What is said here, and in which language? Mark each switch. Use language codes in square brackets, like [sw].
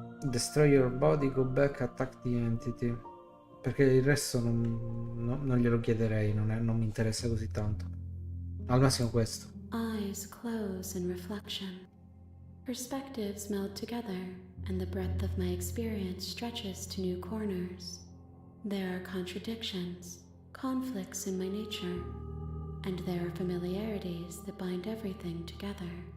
[en] Destroy your body, go back, attack the entity. [it] Perché il resto non glielo chiederei, non mi interessa così tanto. Al massimo questo. [en] Eyes close in reflection. Perspectives meld together, and the breadth of my experience stretches to new corners. There are contradictions, conflicts in my nature, and there are familiarities that bind everything together.